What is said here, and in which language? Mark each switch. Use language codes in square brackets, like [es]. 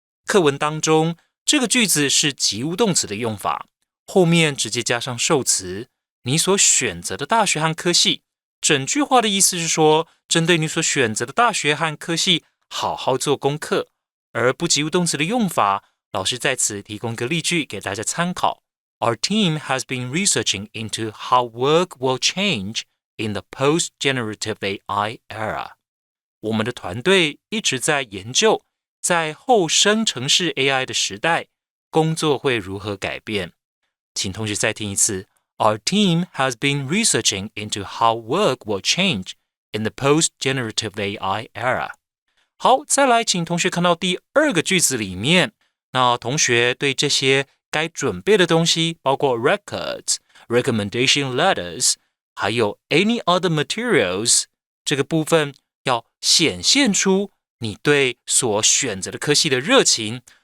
[zh] 课文当中，这个句子是及物动词的用法，后面直接加上受词，你所选择的大学和科系。整句话的意思是说，针对你所选择的大学和科系，好好做功课。而不及物动词的用法，老师在此提供个例句给大家参考。 [en] Our team has been researching into how work will change in the post-generative AI era. [zh] 我们的团队一直在研究，在后生成式 AI 的时代，工作会如何改变。请同学再听一次。 [en] Our team has been researching into how work will change in the post-generative AI era. [zh] 好，再来，请同学看到第2个句子里面，那同学对这些该准备的东西，包括 [en] records, recommendation letters, [zh] 还有 [en] any other materials [zh] 这个部分，要显现出你对所选择的科系的热情。